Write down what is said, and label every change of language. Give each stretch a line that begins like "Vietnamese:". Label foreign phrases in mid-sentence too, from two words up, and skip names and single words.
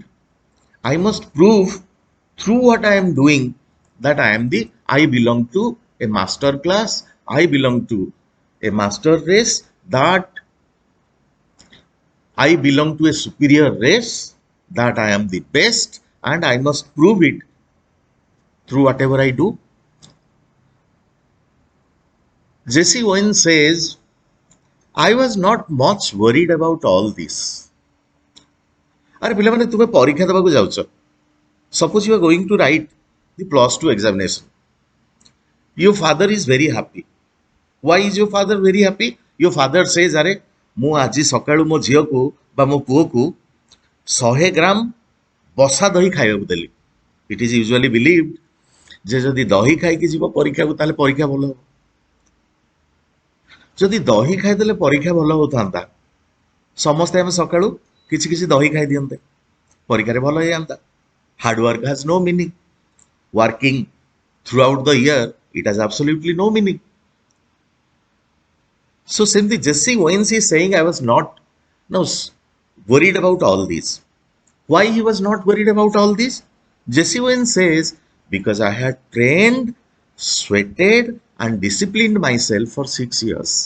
English: I must prove through what I am doing that I belong to a master class, I belong to a master race, that I belong to a superior race, that I am the best, and I must prove it through whatever I do. Jessie Owens says, I was not much worried about all this.
Odia: Are ପିଲାମାନେ ତୁମେ ପରୀକ୍ଷା ଦେବାକୁ ଯାଉଛ.
English: Suppose you are going to write the plus 2 examination. Your father is very happy. Why is your father very happy? Your father says,
Odia: ଆରେ ମୁଁ ଆଜି ସକାଳୁ ମୋ ଝିଅକୁ ବା ମୋ ପୁଅକୁ 100 ଗ୍ରାମ ବସା ଦହି ଖାଇବାକୁ ଦେଲି.
English: It is usually believed
Odia: ଯେ ଯଦି ଦହି ଖାଇକି ଯିବ ପରୀକ୍ଷାକୁ ତାହେଲେ ପରୀକ୍ଷା ଭଲ ହେବ. ଯଦି ଦହି ଖାଇଦେଲେ ପରୀକ୍ଷା ଭଲ ହଉଥାନ୍ତା, ସମସ୍ତେ ଆମେ ସକାଳୁ କିଛି କିଛି ଦହି ଖାଇ ଦିଅନ୍ତେ, ପରୀକ୍ଷାରେ ଭଲ ହେଇଯାନ୍ତା.
English: Hard work has no meaning. Working throughout the year, it has absolutely no meaning. So simply Jessie Owens is saying I was not worried about all this. Why he was not worried about all this? Jessie Owens says, because I had trained, sweated and disciplined myself for 6 years.